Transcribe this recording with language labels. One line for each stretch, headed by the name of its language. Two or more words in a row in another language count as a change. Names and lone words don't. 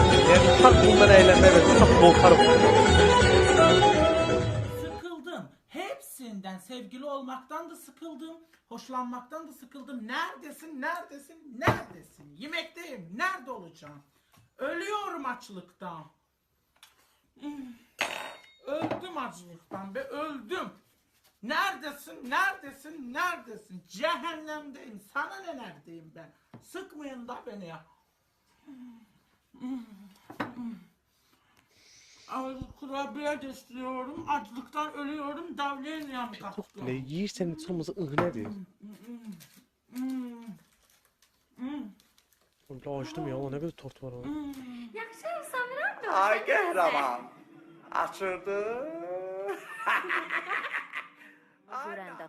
Azerbaijani: Yəni uşaq bundan əylənmək və uşaq qorxarım.
Turkish: Sıkıldım. Hepsinden sevgili olmaktan da sıkıldım. Hoşlanmaktan da sıkıldım. Neredesin? Neredesin? Neredesin? Yemekteyim. Nerede olacağım? Ölüyorum açlıktan. Öldüm açlıktan be. Öldüm. Neredesin? Neredesin? Neredesin? Cehennemdeyim. Sana ne neredeyim ben? Sıkmayın da beni ya. kurabiye de istiyorum. Açlıktan ölüyorum. Davleniyem kalktı.
Azerbaijani: Ne yiyirsən heç olmasa nədir? Oğlum açdım ya, Allah nə qədər tort var orada. Ay qəhrəman. Açırdı. Görəndə